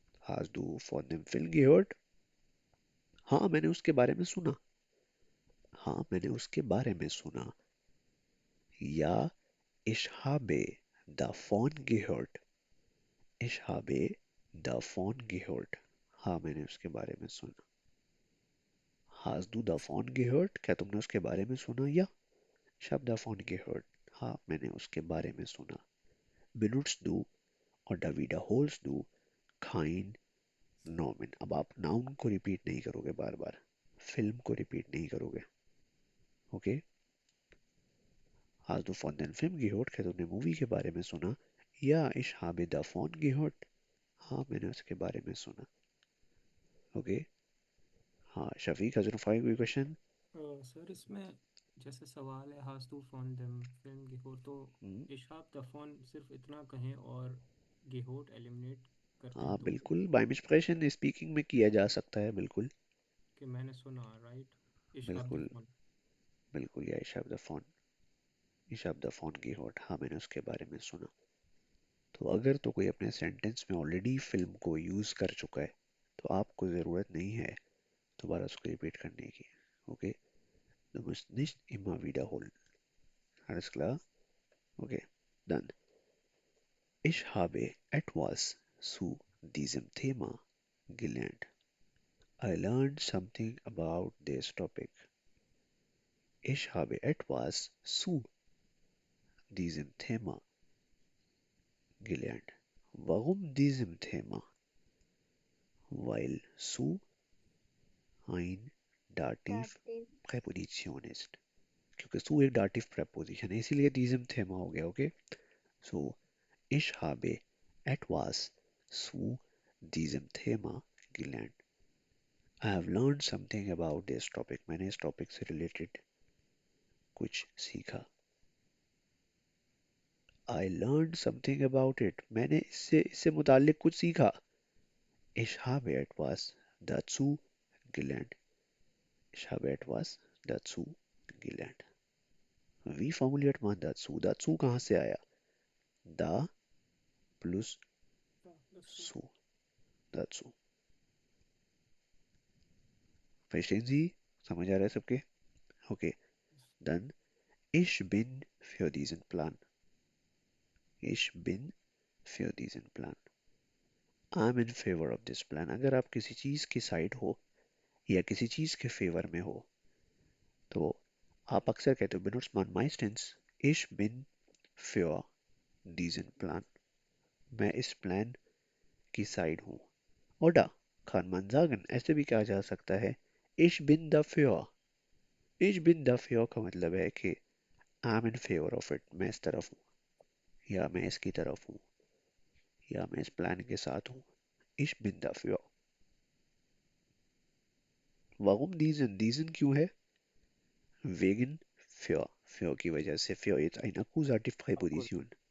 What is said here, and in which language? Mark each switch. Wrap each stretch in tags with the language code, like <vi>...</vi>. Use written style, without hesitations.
<de>Hast du von dem Film gehört?</de> <hi>हाँ मैंने उसके बारे में सुना. हाँ मैंने उसके बारे में सुना.</hi> <de>Ja, ich habe davon gehört. Ich habe davon gehört.</de> <hi>हाँ मैंने उसके बारे में सुना.</hi> <de>Hast du davon gehört?</de> <hi>क्या तुमने उसके बारे में सुना?</hi> <de>या ich habe davon gehört.</de> <hi>हाँ मैंने उसके बारे में सुना.</hi> <de>Benutzt du oder wiederholst du kein Nomen.</de> <hi>अब आप नाउन को रिपीट नहीं करोगे बार बार, फिल्म को रिपीट नहीं करोगे.</hi> <en>Okay.</en> <de>Hast du von dem Film gehört?</de> <hi>क्या तुमने मूवी के बारे में सुना?</hi> <de>या ich habe davon gehört.</de> <hi>हाँ मैंने उसके बारे में सुना. ओके. हाँ शफीक हजरफाई कोई क्वेश्चन? सर इसमें जैसे सवाल है</hi> <de>हास्तु फॉन देम फिल्म गेहोर,</de> <hi>तो इशाब दफॉन सिर्फ इतना कहें और गेहोट एलिमिनेट कर दें हाँ तो बिल्कुल, बाय मिसप्रेशन स्पीकिंग में किया जा सकता है. बिल्कुल कि मैंने सुना राइट इशाब बिल्कुल</hi> <de>दफॉन।</de> <hi>बिल्कुल. या इशाब द फोन की होट. हाँ मैंने उसके बारे में सुना. तो अगर तो कोई अपने सेंटेंस में ऑलरेडी फिल्म को यूज कर चुका है तो आपको ज़रूरत नहीं है दोबारा उसको रिपीट करने की.</hi> <en>Okay.</en> <de>Du musst nicht immer wiederholen. Alles klar? Okay. Dann. Ich habe etwas zu diesem Thema gelernt.</de> <en>I learned something about this topic.</en> <de>Ich habe etwas zu diesem Thema gelernt. Warum diesem Thema? Weil zu ein Dativ</de> <en>Dative.</en> <de>Präposition ist.</de> <hi>क्योंकि zu एक Dativ Präposition है इसीलिए diesem Thema हो गया.</hi> <en>Okay.</en> <de>So ich habe etwas zu diesem Thema gelernt.</de> <en>I have learned something about this topic.</en> <hi>मैंने इस topic से related कुछ सीखा.</hi> <en>I learned something about it.</en> <hi>मैंने इससे मुतालिक कुछ सीखा.</hi> <de>Ich habe etwas dazu gelernt. Ich habe etwas dazu gelernt. Wie formuliert man dazu? Dazu</de> <hi>कहाँ से आया?</hi> <de>Da plus zu. Dazu. Verstehen Sie?</de> <hi>समझ आ रहा है सबके? Okay.</hi> <de>Dann ich bin für diesen Plan. Ich bin für diesen Plan.</de> <en>I'm in favor of this plan.</en> <hi>अगर आप किसी चीज की साइड हो या किसी चीज के फेवर में हो तो आप अक्सर कहते हो</hi> <de>benutzt man meistens ich bin für diesen Plan.</de> <hi>मैं इस प्लान की साइड हूँ.</hi> <de>Oder kann man sagen,</de> <hi>ऐसे भी कहा जा सकता है</hi> <de>ich bin dafür. Ich bin dafür</de> <hi>का मतलब है कि</hi> <en>I'm in favor of it.</en> <hi>मैं इस तरफ हूँ या मैं इसकी तरफ हूँ या मैं इस प्लान के साथ हूँ.</hi> <de>Ich bin dafür. Warum diesen?</de> <hi>Diesen क्यों है?</hi> <de>Wegen für.</de> <hi>Für की वजह से.</hi> <de>Für ist ein Akkusativ Präposition.</de>